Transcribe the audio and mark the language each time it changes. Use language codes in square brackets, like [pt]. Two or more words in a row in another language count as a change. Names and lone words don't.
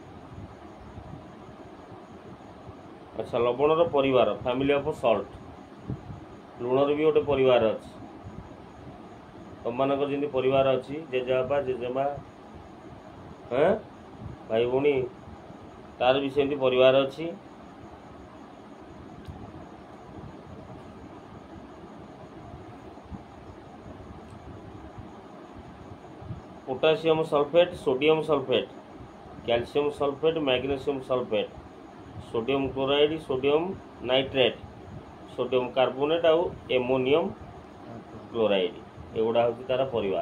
[or] ଆଚ୍ଛା, ଲବଣର ପରିବାର, [en] family of salt. [or] ଲୁଣର ବି ଗୋଟେ ପରିବାର ଅଛି। ତମମାନଙ୍କର ଯେମିତି ପରିବାର ଅଛି, ଜେଜେବାପା, ଜେଜେମା, ଭାଇ ଭଉଣୀ, ତାର ବି ସେମିତି ପରିବାର ଅଛି। [en] potassium sulphate, sodium sulphate, calcium sulphate, magnesium sulphate, sodium chloride, sodium nitrate, sodium carbonate आउ ammonium chloride, [or] ଏଗୁଡ଼ା ହୁଁ ତାର ପରିବାର।